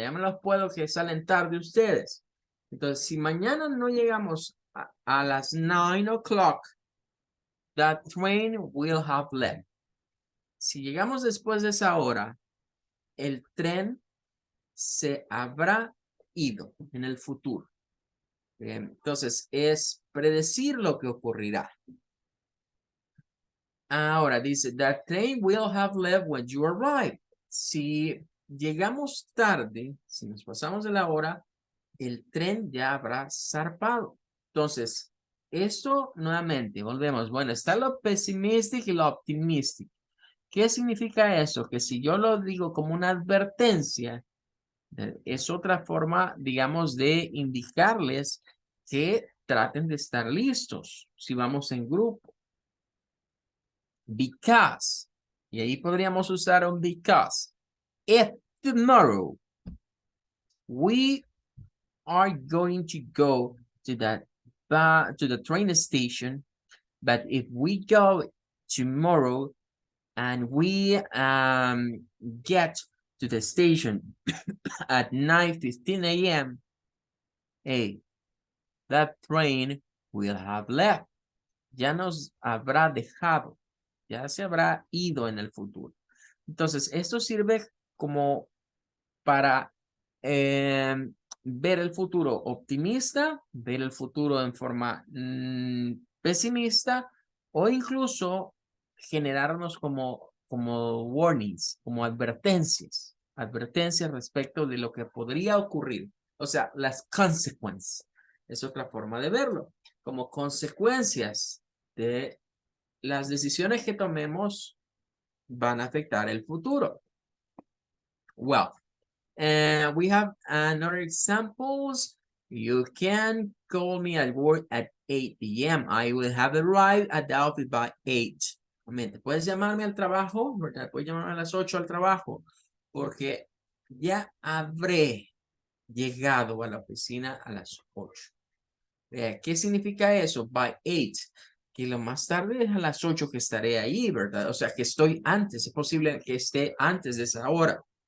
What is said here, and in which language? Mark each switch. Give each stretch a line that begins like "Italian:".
Spanish: Ya me los puedo que salen tarde ustedes. Entonces, si mañana no llegamos a las 9
English: o'clock, the train will have left.
Spanish: Si llegamos después de esa hora, el tren se habrá ido en el futuro. Entonces, es predecir lo que ocurrirá. Ahora dice,
English: the train will have left when you arrive.
Spanish: Si llegamos tarde, si nos pasamos de la hora, el tren ya habrá zarpado. Entonces, esto nuevamente, volvemos. Bueno, está lo pessimistic y lo optimistic. ¿Qué significa eso? Que si yo lo digo como una advertencia, es otra forma, digamos, de indicarles que traten de estar listos si vamos en grupo. Because, y ahí podríamos usar un because.
English: If tomorrow we are going to go to the train station, but if we go tomorrow and we get to the station at 9:15 a.m., hey, that train will have left.
Spanish: Ya nos habrá dejado, ya se habrá ido en el futuro. Entonces, esto sirve como para ver el futuro optimista, ver el futuro en forma pesimista o incluso generarnos como warnings, como advertencias respecto de lo que podría ocurrir. O sea, las consequences. Es otra forma de verlo, como consecuencias de las decisiones que tomemos van a afectar el futuro.
English: Well, we have another examples. You can call me at work at 8 p.m. I will have arrived at the office by 8.
Spanish: Puedes llamarme al trabajo, ¿verdad? Puedes llamarme a las 8 al trabajo, porque ya habré llegado a la oficina a las 8. ¿Qué significa eso?
English: By 8.
Spanish: Que lo más tarde es a las 8 que estaré ahí, ¿verdad? O sea, que estoy antes. Es posible que esté antes de esa hora.